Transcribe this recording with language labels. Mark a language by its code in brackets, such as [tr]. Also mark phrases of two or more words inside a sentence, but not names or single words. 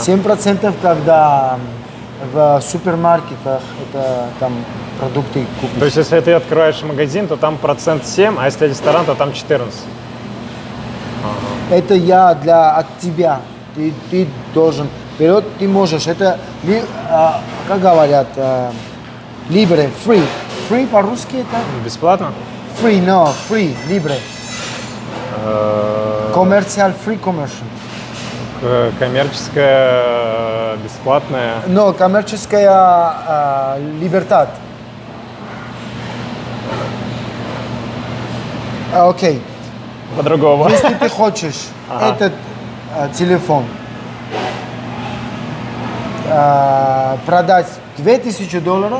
[ru] 7%, когда в супермаркетах это там продукты купишь. То есть, если ты открываешь магазин, то там процент 7, а если ресторан, то там 14. Это от тебя. Ты должен. Вперед ты можешь. Это, как говорят, [es] libre, free. [ru] Free по-русски это? Бесплатно? [en] Free, no, free, libre. Commercial, free commercial. [ru] Коммерческая, бесплатная. Но коммерческая libertad. Окей. По-другому. Если ты хочешь Ага. этот телефон продать $2000,